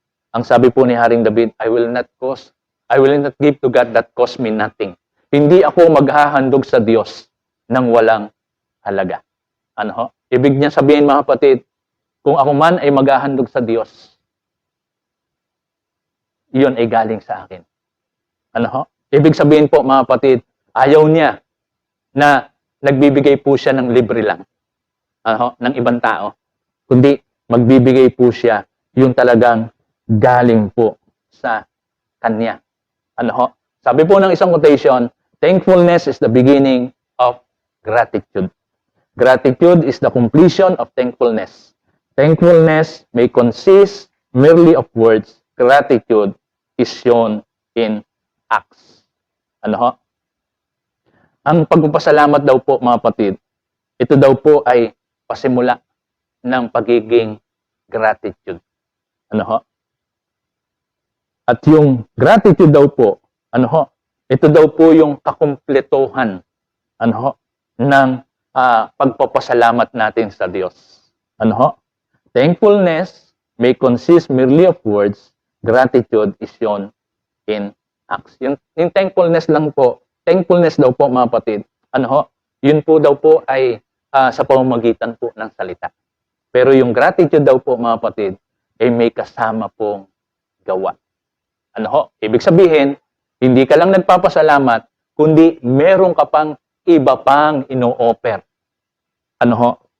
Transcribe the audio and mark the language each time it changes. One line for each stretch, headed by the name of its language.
Filipino: Ang sabi po ni Haring David,
English: I will not give to God that cost me nothing.
Filipino: Hindi ako maghahandog sa Diyos ng walang halaga. Ano ho? Ibig niya sabihin mga kapatid, kung ako man ay maghahandog sa Diyos, iyon ay galing sa akin. Ano ho? Ibig sabihin po mga kapatid, ayaw niya na nagbibigay po siya ng libre lang. Ano ho? Ng ibang tao. Kundi magbibigay po siya yung talagang galing po sa kanya. Ano ho? Sabi po ng isang quotation,
English: thankfulness is the beginning of gratitude. Gratitude is the completion of thankfulness. Thankfulness may consist merely of words. Gratitude is shown in acts.
Filipino: Ano ho? Ang pagpapasalamat daw po mga kapatid, ito daw po ay pasimula ng pagiging gratitude. Ano ho? At yung gratitude daw po, ano ho? Ito daw po yung kakumpletuhan, ano ho? Ng pagpapasalamat natin sa Diyos. Ano ho?
English: Thankfulness may consist merely of words. Gratitude is shown in acts.
Filipino: Yung thankfulness lang po, thankfulness daw po mga kapatid, ano ho? Yun po daw po ay sa pamamagitan po ng salita. Pero yung gratitude daw po mga kapatid, ay may kasama pong gawa. Ano ho? Ibig sabihin, hindi ka lang nagpapasalamat, kundi meron ka pang iba pang ino-offer. Ano ho?